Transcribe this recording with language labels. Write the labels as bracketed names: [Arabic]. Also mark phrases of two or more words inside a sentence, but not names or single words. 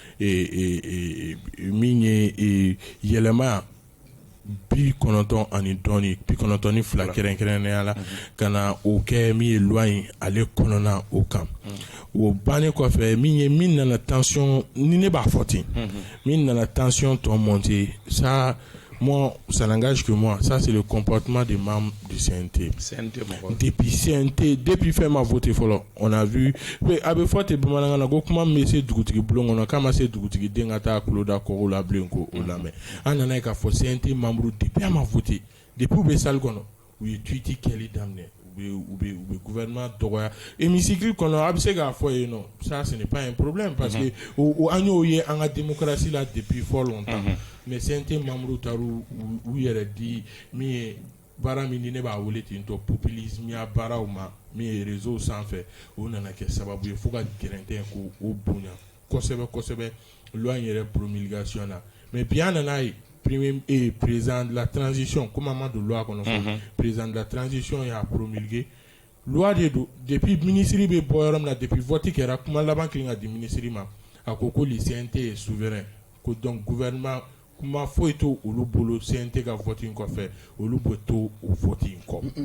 [Bambara] min ye yɛlɛma 92 ani dɔɔni 92 kɛrɛnkɛrɛnnenya la ka na o kɛ min ye loi in ale kɔnɔna o kan o bannen kɔfɛ min nana tension ni ne b'a fɔ ten min nana tension tɔ [French] monter ça moi ça n'engage que moi ça c'est le comportement des membres du CNT [Bambara] depuis fait ma voté fɔlɔ on a vu a bɛ fɔ ten bamanankan na ko kuma min bɛ se dugutigi bulon kɔnɔ k'a ma se dugutigi den ka taa kulo da kɔgɔw la bilen ko o lamɛn an nana ye k'a fɔ CNT membre depuis a ma voté depuis u bɛ salle kɔnɔ u ye tweet kɛli daminɛ u bɛ gouvernement dɔgɔya hémicycle kɔnɔ a bɛ se k'a fɔ yen nɔ [French] ça ce n'est pas un problème parce que [Bambara] an y'o ye an ka démocratie la [French] depuis fort longtemps mais CNT membre [Bambara] taru u yɛrɛ di min ye baara min ni ne b'a wele ten tɔ populisme ya baaraw ma min ye réseau sanfɛ o nana kɛ sababu ye fo ka gɛrɛntɛ ko o bonya kosɛbɛ loi in yɛrɛ promulgation na mais bi an nana ye [French] président de la transition comme [Bambara] an ma don loi kɔnɔ [French] président de la transition [Bambara] y'a promulgué loi de don depuis ministre bɛ bɔ yɔrɔ min na depuis vote kɛra kuma laban kelen ka di ministre ma a ko [French] le CNT est souverain [Bambara] ko donc gouvernement kuma foyi to olu bolo CNT ka vote in kɔfɛ olu bɛ to o vote in kɔ.